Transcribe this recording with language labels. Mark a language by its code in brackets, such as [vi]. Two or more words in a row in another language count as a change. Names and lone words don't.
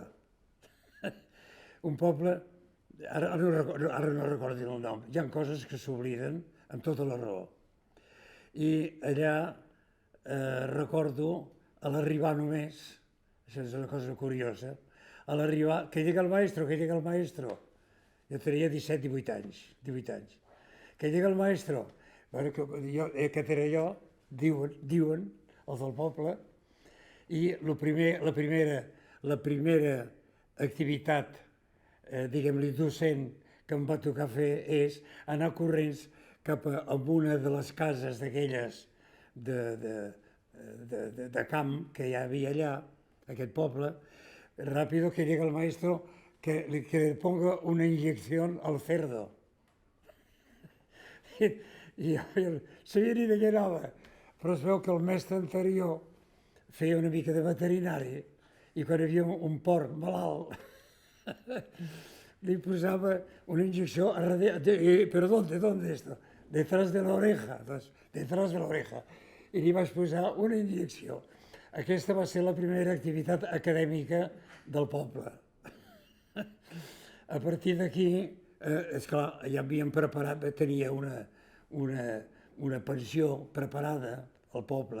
[ca] Un poble, ara no recordo el nom, hi ha coses que s'obliden amb tota la raó. I allà recordo, a l'arribar només, això és una cosa curiosa, a l'arribar, [es] que llega el maestro, que llega el maestro. [ca] Jo tenia 17-18 anys, 18 anys. [es] Que llega el maestro. [ca] Bueno, aquest era jo, diuen els del poble, i la primera activitat, diguem-li, docent que em va tocar fer és anar corrents cap a una de les cases d'aquelles de camp que hi havia allà, aquest poble, [es] rápido que llega el maestro que le ponga una inyección al cerdo. [ca] I jo sabia ni de què anava, però es veu que el mestre anterior feia una mica de veterinari i quan hi havia un porc malalt li posava una injecció a darrere, però [es] ¿dónde esto? Detrás de la oreja, detrás de la oreja. [ca] I li vaig posar una injecció. Aquesta va ser la primera activitat acadèmica del poble. A partir d'aquí, esclar, ja havíem preparat, tenia una pensió preparada al poble.